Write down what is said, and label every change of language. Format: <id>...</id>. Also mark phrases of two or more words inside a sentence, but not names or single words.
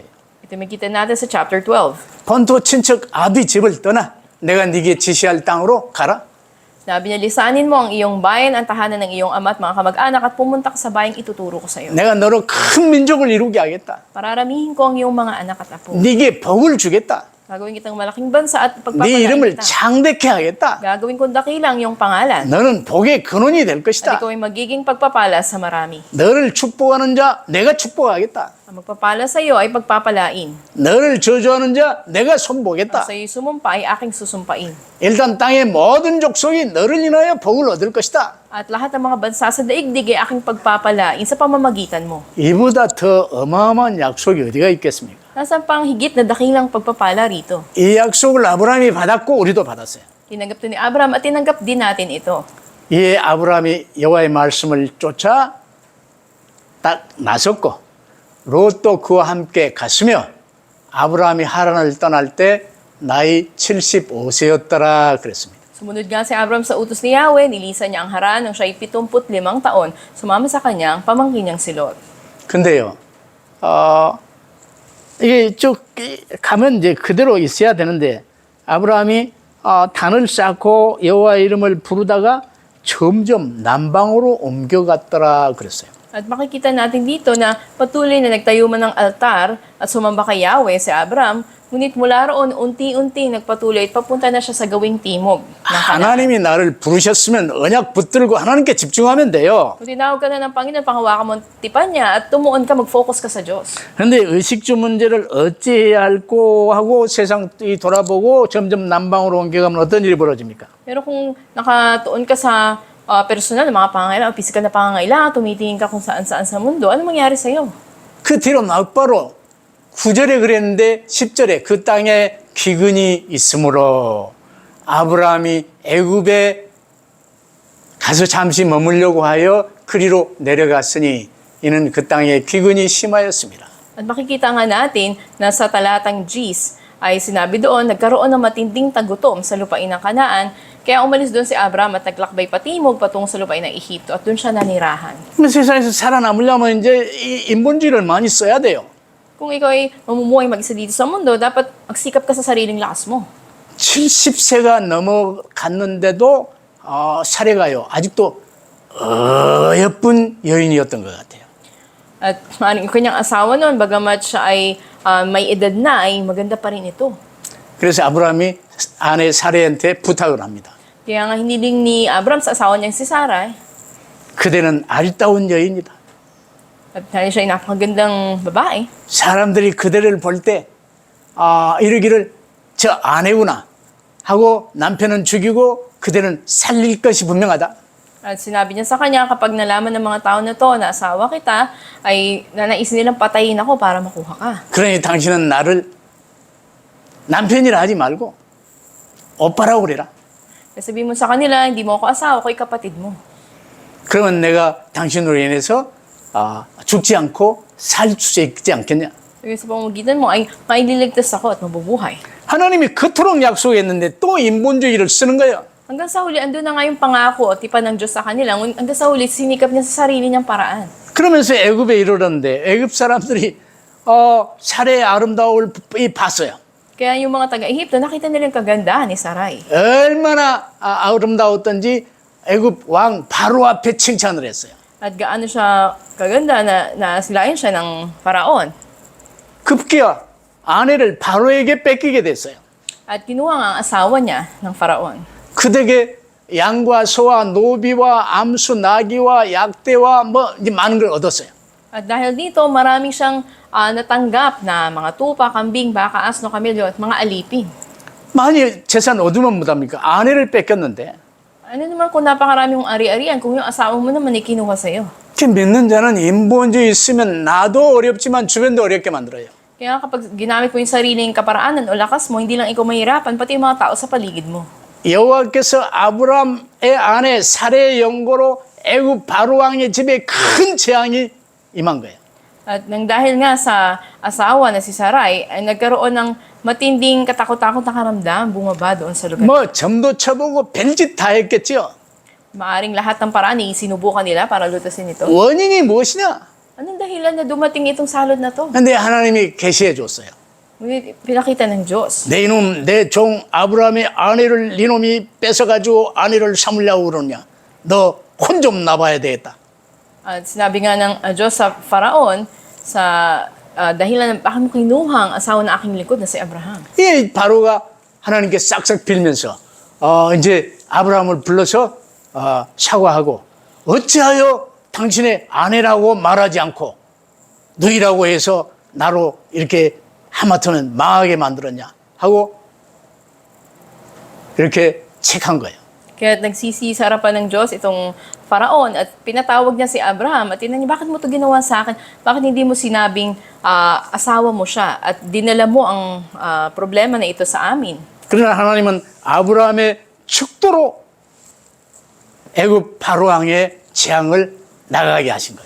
<tl>Ito makita natin sa chapter 12.</tl> <ko>본토 친척 아비 집을 떠나 내가 네게 지시할 땅으로 가라.</ko> <tl>Sabi niya, lisanin mo ang iyong bayan, ang tahanan ng iyong ama at mga kamag-anak at pumunta ka sa bayang ituturo ko sa iyo.</tl> <ko>내가 너로 큰 민족을 이루게 하겠다.</ko> <tl>Pararamihin ko ang iyong mga anak at apo.</tl> <ko>네게 복을 주겠다.</ko> <tl>Gagawin kitang malaking bansa at</tl> <ko>네</ko> <tl>pagpapalain</tl> <ko>이름을</ko> <tl>kita.</tl> <ko>창대케 하겠다.</ko> <tl>Gagawin kong dakilang iyong pangalan.</tl> <ko>너는 복의 근원이 될</ko> <tl>At</tl> <ko>것이다.</ko> <tl>ikaw ay magiging pagpapala sa marami.</tl> <ko>너를 축복하는 자 내가 축복하겠다.</ko> <tl>Ang magpapala sa iyo ay pagpapalain.</tl> <ko>너를 저주하는 자 내가</ko> <tl>Ang</tl> <ko>손보겠다.</ko> <tl>sa iyo sumumpa ay aking susumpain.</tl> <ko>일단 땅의 모든 족속이 너를 인하여 복을 얻을 것이다.</ko> <tl>At lahat ng mga bansa sa daigdig ay aking pagpapalain sa pamamagitan mo.</tl> <ko>이보다 더 어마어마한 약속이 어디가 있겠습니까?</ko> <tl>Nasaan pa ang higit na dakilang pagpapala rito?</tl> <ko>이 약속을 아브라함이 받았고 우리도 받았어요.</ko> <tl>Tinanggap to ni Abraham at tinanggap din natin ito.</tl> <ko>이에 아브라함이 여호와의 말씀을 쫓아 딱 나섰고 롯도 그와 함께 갔으며 아브라함이 하란을 떠날 때 나이 75세였더라 그랬습니다.</ko> <tl>Sumunod nga si Abraham sa utos ni Yahweh, nilisan niya ang Haran nang siya'y 75 taon, sumama sa kanyang pamangkin niyang si Lot.</tl> <ko>근데요, 이게 쭉 가면 이제 그대로 있어야 되는데 아브라함이 단을 쌓고 여호와의 이름을 부르다가 점점 남방으로 옮겨갔더라 그랬어요.</ko> <tl>At makikita natin dito na patuloy na nagtayo man ng altar at sumamba kay Yahweh si Abraham, ngunit mula roon unti-unti nagpatuloy at papunta na siya sa gawing timog ng Kanaan.</tl> <ko>하나님이 나를 부르셨으면 언약 붙들고 하나님께 집중하면 돼요.</ko> <tl>Kung tinawag ka na ng Panginoon, panghawakan mo ang tipan niya at tumuon ka, mag-focus ka sa Diyos.</tl> <ko>그런데 의식주 문제를 어찌해야 할고 하고 세상이 돌아보고 점점 남방으로 옮겨가면 어떤 일이 벌어집니까?</ko> <tl>Pero kung nakatuon ka sa personal na mga pangangailangan, physical na pangangailangan, tumitingin ka kung saan-saan sa mundo, ano mangyari sa'yo?</tl> <ko>그 뒤로 막바로 9절에 그랬는데 10절에 그 땅에 기근이 있으므로 아브라함이 애굽에 가서 잠시 머물려고 하여 그리로 내려갔으니 이는 그 땅에 기근이 심하였습니다.</ko> <tl>At makikita nga natin na sa talatang Gs ay sinabi doon, nagkaroon ng matinding tagutom sa lupain ng Kanaan, kaya umalis doon si Abraham at naglakbay patimog patungo sa lupain ng Ehipto at doon siya nanirahan.</tl> <ko>그러면 세상에서 살아남으려면 이제 이 인본주의를 많이 써야 돼요.</ko> <tl>Kung ikaw ay mamumuhay mag-isa dito sa mundo, dapat magsikap ka sa sariling lakas mo.</tl> <ko>70세가 넘어갔는데도 사례가요. 아직도 어여쁜 여인이었던 것 같아요.</ko> <tl>At maaaring yung kanyang asawa noon, bagamat siya ay may edad na, ay maganda pa rin ito.</tl> <ko>그래서 아브라함이 아내 사례한테 부탁을 합니다.</ko> <tl>Kaya nga hiniling ni Abraham sa asawa niyang si Sarai,</tl> <ko>그대는 아리따운 여인이다.</ko> <tl>at dahil siya ay napakagandang babae,</tl> <ko>사람들이 그대를 볼 때 이러기를 저 아내구나 하고 남편은 죽이고 그대는 살릴 것이 분명하다.</ko> <tl>at sinabi niya sa kanya, kapag nalaman ng mga tao na to na asawa kita, ay nanaisin nilang patayin ako para makuha ka.</tl> <ko>그러니 당신은 나를 남편이라 하지 말고 오빠라고 그래라.</ko> <tl>Kaya sabihin mo sa kanila, hindi mo ako asawa, ako'y kapatid mo.</tl> <ko>그러면 내가 당신으로 인해서 죽지 않고 살 수 있지 않겠냐.</ko> <tl>Kaya sa pamamagitan mo ay maililigtas ako at mabubuhay.</tl> <ko>하나님이 그토록 약속했는데 또 인본주의를 쓰는 거예요.</ko> <tl>Hanggang sa huli, andun na nga yung pangako at tipan ng Diyos sa kanila. Hanggang sa huli, sinikap niya sa sarili niyang paraan.</tl> <ko>그러면서 애굽에 이르렀는데 애굽 사람들이 사례의 아름다움을 봤어요.</ko> <tl>Kaya yung mga taga-Ehipto, nakita nila yung kagandahan ni Sarai.</tl> <ko>얼마나 아름다웠던지 애굽 왕 바로 앞에 칭찬을 했어요.</ko> <tl>At gaano siya kaganda na nasilayan siya ng paraon.</tl> <ko>급기야 아내를 바로에게 뺏기게 됐어요.</ko> <tl>At kinuha nga ang asawa niya ng paraon.</tl> <ko>그에게 양과 소와 노비와 암수 나귀와 약대와 이제 많은 걸 얻었어요.</ko> <tl>At dahil dito, maraming siyang natanggap na mga tupa, kambing, baka, asno, kamilyo at mga alipin.</tl> <ko>많이 재산 얻으면 못합니까? 아내를 뺏겼는데.</ko> <tl>Ano naman kung napakaraming ari-arian kung yung asawa mo naman ay kinuha sa'yo?</tl> <ko>믿는 자는 인본주의 있으면 나도 어렵지만 주변도 어렵게 만들어요.</ko> <tl>Kaya kapag ginamit mo yung sariling kaparaanan o lakas mo, hindi lang ikaw mahirapan, pati yung mga tao sa paligid mo.</tl> <ko>여호와께서 아브람의 아내 사례의 연고로 애굽 바로 왕의 집에 큰 재앙이 임한 거예요.</ko> <tl>At nang dahil nga sa asawa na si Sarai, ay nagkaroon ng matinding katakot-takot na karamdam bumaba doon sa lugar.</tl> <ko>점도 쳐보고 별짓 다 했겠지요.</ko> <tl>Maaring lahat ng paraan ay sinubukan nila para lutasin ito.</tl> <ko>원인이 무엇이냐?</ko> <tl>Anong dahilan na dumating itong salod na to?</tl> <ko>근데 하나님이 계시해 줬어요.</ko> <tl>Ngunit pinakita ng Diyos.</tl> <ko>내 이놈 내 종 아브라함의 아내를 네놈이 뺏어가지고 아내를 삼으려고 그러냐? 너 혼 좀 나봐야 되겠다.</ko> <tl>At sinabi nga ng Diyos sa Faraon, sa dahilan ng bakit mo kinuha ang asawa ng aking lingkod na si Abraham.</tl> <ko>이 바로가 하나님께 싹싹 빌면서 이제 아브라함을 불러서 사과하고 어찌하여 당신의 아내라고 말하지 않고 너희라고 해서 나로 이렇게 하마터는 망하게 만들었냐 하고 이렇게 책한 거예요.</ko> <tl>Kaya nagsisi sa harapan ng Diyos itong Faraon at pinatawag niya si Abraham at tinanong niya, bakit mo ito ginawa sa akin? Bakit hindi mo sinabing asawa mo siya at dinala mo ang problema na ito sa amin?</tl> <ko>그러나 하나님은 아브라함의 축도로 애굽 바로왕의 재앙을 나가게 하신 거예요.</ko>